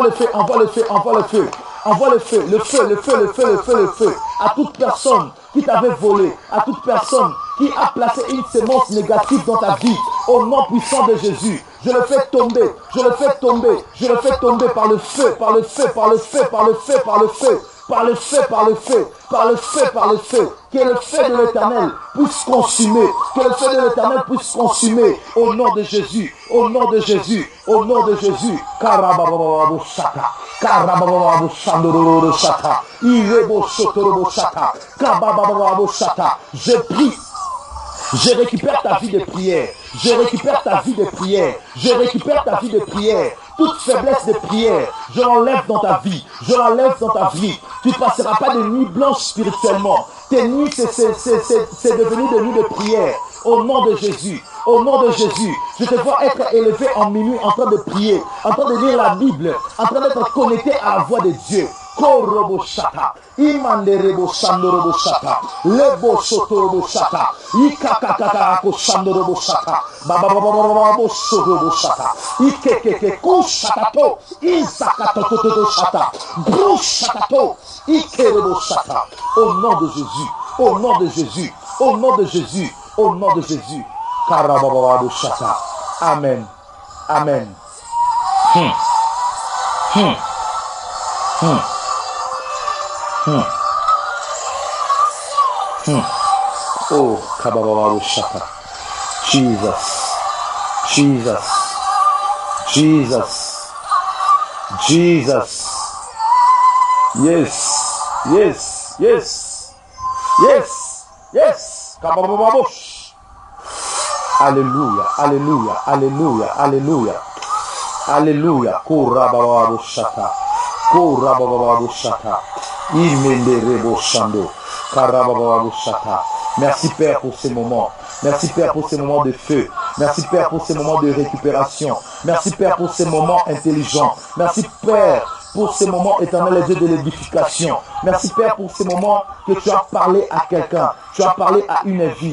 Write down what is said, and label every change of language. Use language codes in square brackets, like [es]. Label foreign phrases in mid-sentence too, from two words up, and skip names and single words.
[fr] À toute personne qui t'avait volé, à toute personne qui a placé une sémence négative dans ta vie, au nom puissant de Jésus, je le fais tomber par le feu. par le feu, par le feu, par le feu, par le feu, que le feu de l'Éternel puisse consumer, que le feu de l'Éternel puisse consumer, au nom de Jésus, au nom de Jésus, au nom de Jésus. Karababababosata, karababababosandororosata, irebosotorobosata, kabababababosata. Je prie. Je récupère ta vie de prière. Je récupère ta vie de prière. Je récupère ta vie de prière. Toute faiblesse de prière, je l'enlève dans ta vie. Je l'enlève dans ta vie. Tu ne passeras pas de nuit blanche spirituellement. Tes nuits, c'est devenu des nuits de prière. Au nom de Jésus. Au nom de Jésus. Je te vois être élevé en minuit en train de prier, en train de lire la Bible, en train d'être connecté à la voix de Dieu. Koroboshata, Imandereboshata, Leboshotoroboshata, Ikakakakakoshandoroboshata, Bababababababosoroboshata, Ikekeke kushatato, Isakatototoshata, Brushatato, Ikereboshata. Au nom de Jésus, au nom de Jésus, au nom de Jésus, au nom de Jésus. Karababababoshata. Amen. Amen. Oh, Kababababoshata. Jesus. Jesus. Jesus. Jesus. [en] Yes. Yes. Yes. Yes. Yes. Kababababosh. [fr] Alléluia. Alléluia. Alléluia. Alléluia. Alléluia. Korabababoshata. Korabababoshata. Imendereboshando. Karabababoshata. Merci Père pour ces moments. Merci Père pour ces moments de feu. Merci Père pour ces moments de récupération. Merci Père pour ces moments intelligents. Merci Père pour ces moments éternels, Dieu de l'édification. Merci Père pour ces moments que tu as parlé à quelqu'un. Tu as parlé à une vie.